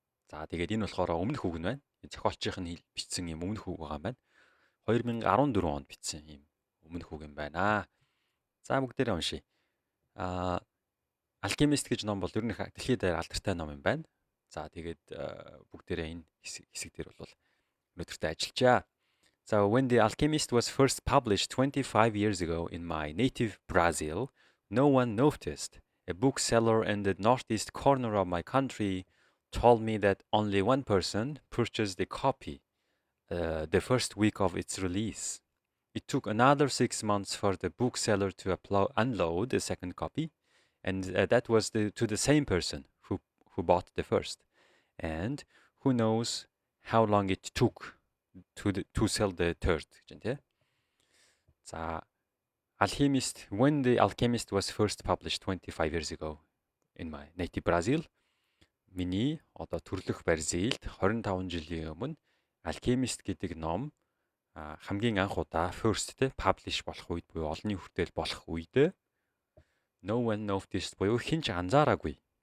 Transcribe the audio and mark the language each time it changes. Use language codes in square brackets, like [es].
[mn] За тэгээд энэ болохоор өмнөх үг нь байна. Зохиолчийнх нь бичсэн юм өмнөх үг байгаа юм байна. 2014 онд бичсэн юм өмнөх үг юм байна. За бүгдээрээ уншийе. Alchemist гэж ном бол ер нь дэлхийд даяар алдартай ном юм байна. За тэгээд бүгдээрээ энэ хэсэг дээр бол өнөөдөртөө ажиллажаа. [en] So when The Alchemist was first published 25 years ago in my native Brazil, no one noticed. A bookseller in the northeast corner of my country told me that only one person purchased a copy the first week of its release. It took another 6 months for the bookseller to unload the second copy, and that was to the same person who bought the first. And who knows how long it took to sell the third. [mn] За Alchemist, [en] when The Alchemist was first published 25 years ago in my native Brazil, [mn] миний одоо төрлөх Бразилд 25 жилийн өмнө Alchemist гэдэг ном хамгийн анх удаа [en] first publish [mn] болох үед буюу олонний хүртэл болох үед [en] no one noticed [mn] буюу хинч анзаараагүй.